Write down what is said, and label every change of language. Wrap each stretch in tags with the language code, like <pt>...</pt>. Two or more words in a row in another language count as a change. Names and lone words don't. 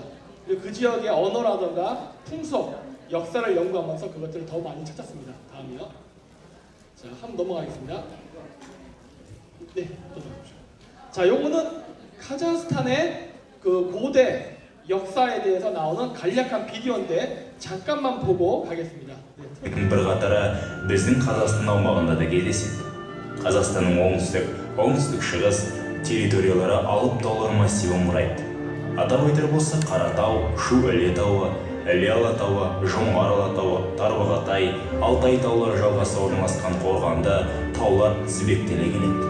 <ko>그리고 그 지역의 언어라던가 풍속, 역사를 연구하면서 그것들을 더 많이 찾았습니다. 다음이요. 자, 한번 넘어가겠습니다. 네, 넘어가십시오. 자, 요거는 카자흐스탄의 그 고대 역사에 대해서 나오는 간략한 비디오인데 잠깐만 보고 가겠습니다. 네.</ko> <kk>Бірқатары біздің Қазақстан аумағында да кездеседі. Қазақстанның оңтүстік шығыс территориялары алып таулар массивін құрайды. Атап айтар болсақ, Қаратау, Шу-Іле тауы, Іле-Алатауы, Жоңғар Алатауы, Тарбағатай, Алтай таулары жалғасы орналасқан қорғанда таулар тізбектеле келеді.</kk>